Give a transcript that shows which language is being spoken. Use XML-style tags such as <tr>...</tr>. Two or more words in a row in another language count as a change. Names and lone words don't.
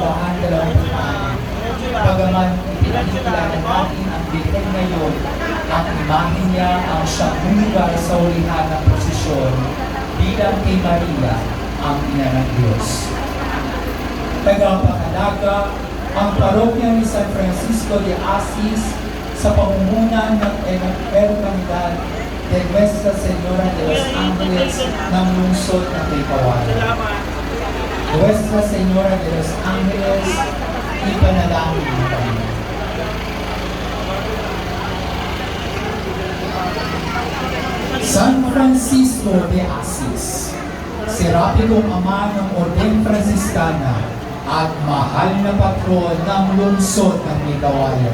<tl>Bagaman ipinakikilala natin ang Birhen ngayon, ang imahe niya ang siyang lugar sa ulihan ng prosesyon bilang kay Maria, ang ina ng Diyos. Tagapangalaga ang parokya ni San Francisco de Asis sa pamumunan ng Hermandad de Nuestra Señora de los Ángeles ng lungsod ng Taykawanan. Nuestra Señora de los Ángeles, ipanalangin mo kami. San Francisco de Asis, serapikong ama ng Orden Franciscana at mahal na patron ng lungsod ng Ligawayan.</tl>